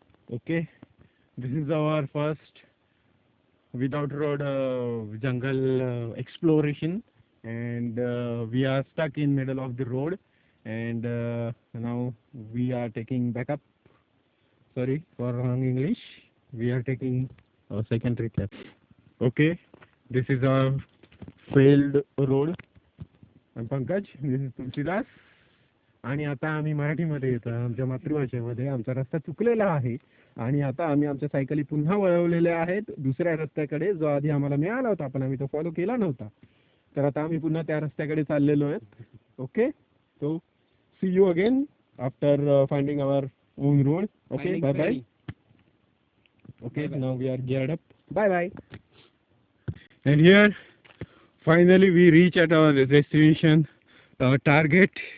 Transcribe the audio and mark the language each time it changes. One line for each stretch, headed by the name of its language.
English: Okay, this is our first without road jungle exploration, and we are stuck in middle of the road, and now we are taking backup. Sorry for wrong English. We are taking a second recap. Okay, this is our failed road. I'm Pankaj, this is Tulsidas.
Marathi: आणि आता आम्ही मराठीमध्ये येतो, आमच्या मातृभाषेमध्ये. आमचा रस्ता चुकलेला आहे आणि आता आम्ही आमच्या सायकली पुन्हा वळवलेल्या आहेत दुसऱ्या रस्त्याकडे, जो आधी आम्हाला मिळाला होता पण आम्ही तो फॉलो केला नव्हता. तर आता आम्ही पुन्हा त्या रस्त्याकडे चाललेलो आहेत.
English: Okay, so see you again after finding our own road. Okay, bye bye. Okay, now we are geared up. Bye bye. And here finally we reach at our destination, our target.